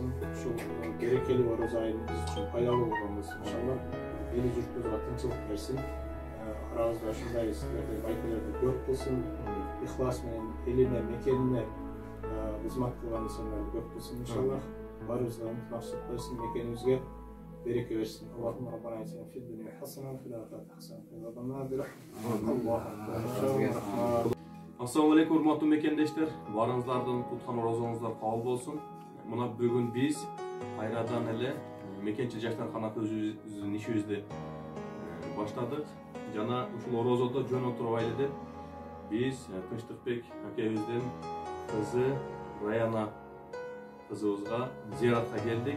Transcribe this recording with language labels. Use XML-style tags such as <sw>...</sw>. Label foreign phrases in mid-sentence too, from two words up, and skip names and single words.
<ky>Ушул берекелүү орозо айы биз үчүн пайдалуу болгон болсун иншаллах. Эли журтубузга тынчылык берсин. Арабызда ушундай сиздердей байкелерди көп кылсын. Ихлас менен элине, мекенине кызмат кылган инсандарды көп кылсын иншаллах. Баарыбызга насип кылсын, мекенибизге береке берсин.</ky> <ar>اللهم ربنا آتنا في الدنيا حسنة وفي الآخرة حسنة وقنا عذاب النار. السلام عليكم</ar> <ky>урматтуу мекендештер. Барыңыздардын туткан орозоңуздар кабыл болсун. Мына бүгүн биз кайрадан эле мекенчил жаштар өзүбүздүн ишибизди баштадык. Жана ушул орозодо жөн отурбай эле деп биз Тынчтыкбек акебиздин кызы Раяна кызыбызга зыяратка келдик.</ky>